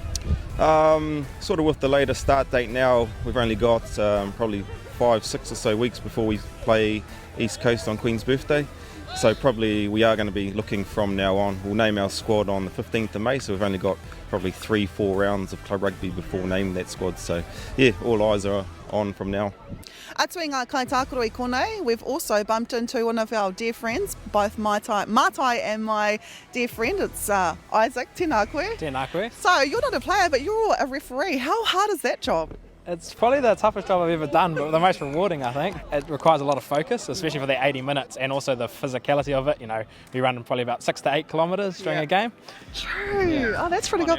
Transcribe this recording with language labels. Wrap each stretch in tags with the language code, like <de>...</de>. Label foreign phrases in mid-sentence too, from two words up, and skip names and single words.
<en>Sort of with the later start date now, we've only got probably 5-6 or so weeks before we play East Coast on Queen's birthday. So probably we are going to be looking from now on. We'll name our squad on the 15th of May, so we've only got probably 3-4 rounds of club rugby before naming that squad. So yeah, all eyes are on from now.</en> <mi>Atu i ngā kaitākaro I konei,</mi> <en>we've also bumped into one of our dear friends, both Matai and my dear friend, it's Isaac.</en> <mi>Tēnā koe. Tēnā koe.</mi> <en>So you're not a player, but you're a referee. How hard is that job? It's probably the toughest job I've ever done, but the most rewarding, I think. It requires a lot of focus, especially for the 80 minutes, and also the physicality of it. You know, we run probably about 6 to 8 kilometres during a game. True. Yeah. Oh, that's pretty good.</en>